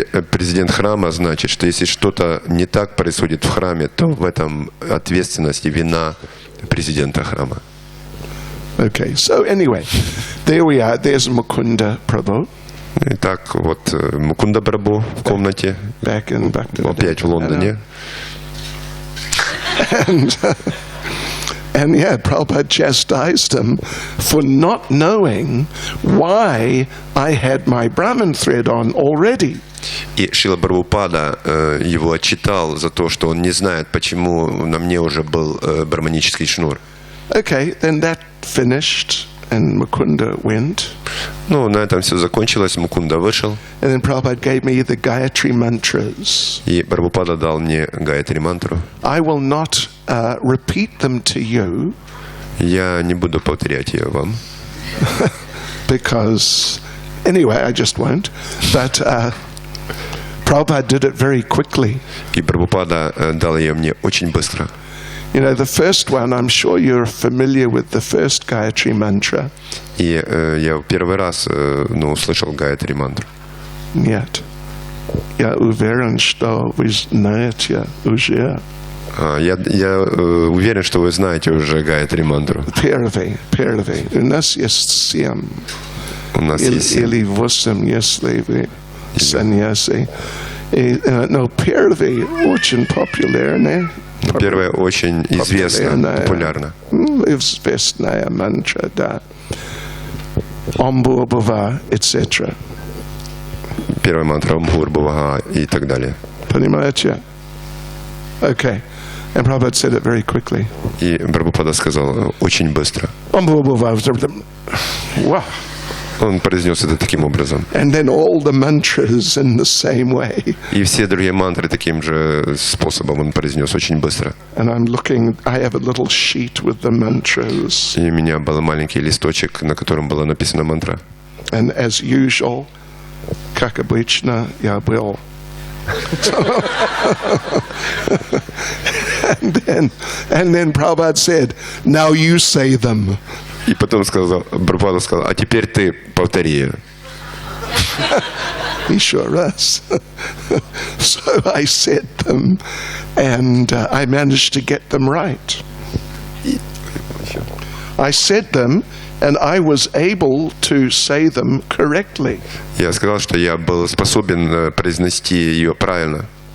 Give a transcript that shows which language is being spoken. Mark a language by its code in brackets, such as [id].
[ru] Президент храма значит, что если что-то не так происходит в храме, то в этом ответственность и вина президента храма. [en] Okay, so anyway, there we are. There's Mukunda Prabhu. [ru] Итак, вот Мукунда Прабху в комнате, [en] Back in [ru] опять в Лондоне. [en] And yeah, Prabhupada chastised him for not knowing why I had my Brahman thread on already. [ru] И Шрила Прабхупада его отчитал за то, что он не знает, почему на мне уже был браманический шнур. [en] Okay, then that finished, and Mukunda went. [ru] Ну, на этом все закончилось, Мукунда вышел. [en] And then Prabhupada gave me the Gayatri mantras. [ru] И Прабхупада дал мне Гайатри мантру. [en] I will not repeat them to you. [ru] Я не буду повторять ее вам. [en] Because, anyway, I just won't. But Prabhupada did it very quickly. [ru] И Прабхупада дал ее мне очень быстро. [en] You know, the first one, I'm sure you're familiar with the first Gayatri mantra. [ru] И я первый раз услышал Гайатри мантру. Нет. Я уверен, что вы знаете уже. Я уверен, что вы знаете уже Гайатри мантру. Первый. У нас есть 7. У нас есть 7. Или 8, если вы саньяси. Но первый очень популярный. Первое очень известно, популярно. Известная мантра, да. Омбурбува, etc. Первая мантра Омбурбува и так далее. Понимаете? Okay. [en] And Prabhupada said it very quickly. [ru] И Прабхупада сказал очень быстро. [sa] Омбурбува. Wow. [ru] Он произнес это таким образом. [en] And then all the mantras in the same way. [ru] И все другие мантры таким же способом он произнес очень быстро. [en] And I'm looking, I have a little sheet with the mantras. [ru] И у меня был маленький листочек, на котором была написана мантра. [en] And as usual, [ru] как обычно, я был. [en] And then Prabhupada said, now you say them. [ru] И потом Прабхупада сказал, а теперь ты повтори ее. Еще раз. [en] So I said them, and I managed to get them right. I said them, and I was able to say them correctly. [ru] Я сказал, что я был способен произнести ее правильно.